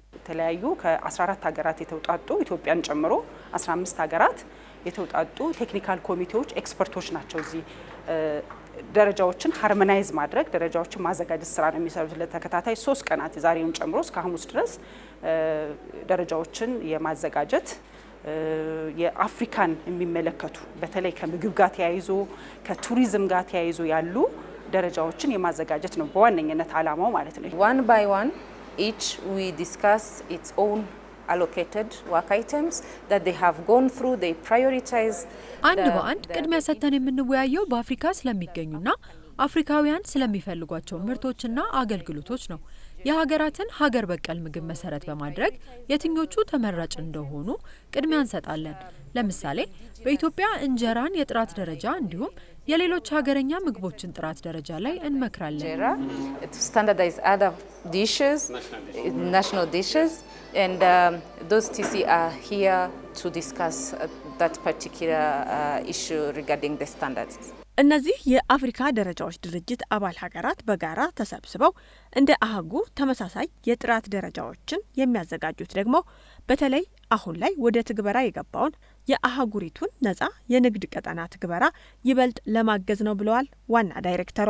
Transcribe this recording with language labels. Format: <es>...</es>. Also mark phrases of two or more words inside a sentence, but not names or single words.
<am>የተለያዩ ከ14 ሀገራት የተውጣጡ ኢትዮጵያን ጨምሮ 15 ሀገራት የተውጣጡ ቴክኒካል ኮሚቴዎች ኤክስፐርቶች ናቸው። እዚህ ደረጃዎችን ሃርሞናይዝ ማድረግ ደረጃዎችን ማዘጋጀት ስራ ነው የሚሰሩት። ለተከታታይ 3 ቀናት ዛሬውን ጨምሮ እስከ ሐሙስ ድረስ ደረጃዎችን የማዘጋጀት የአፍሪካን የሚመለከቱ በተለይ ከምግብ ጋር ተያይዞ ከቱሪዝም ጋር ተያይዞ ያሉ ደረጃዎችን የማዘጋጀት ነው በዋነኝነት ዓላማው ማለት ነው።</am> <en>One by one each we discuss its own allocated work items that they have gone through. They prioritize</en> <am>አንድ በአንድ ቅድሚያ ሰጥተን የምንወያየው በአፍሪካ ስለሚገኙና አፍሪካውያን ስለሚፈልጓቸው ምርቶችና አገልግሎቶች ነው። የሀገራትን ሀገር በቀል ምግብ መሰረት በማድረግ የትኞቹ ተመራጭ እንደሆኑ ቅድሚያ እንሰጣለን። ለምሳሌ በኢትዮጵያ እንጀራን የጥራት ደረጃ እንዲሁም የሌሎች ሀገረኛ ምግቦችን ጥራት ደረጃ ላይ እንመክራለን።</am> <en>standardize other dishes, national dishes, and those TC are here to discuss that particular issue regarding the standards.</en> <am>እነዚህ የአፍሪካ ደረጃዎች ድርጅት አባል ሀገራት በጋራ ተሰብስበው እንደ አህጉር ተመሳሳይ የጥራት ደረጃዎችን የሚያዘጋጁት ደግሞ በተለይ አሁን ላይ ወደ ትግበራ የገባውን የአህጉሪቱን ነፃ የንግድ ቀጠና ትግበራ ይበልጥ ለማገዝ ነው ብለዋል ዋና ዳይሬክተሯ።</am>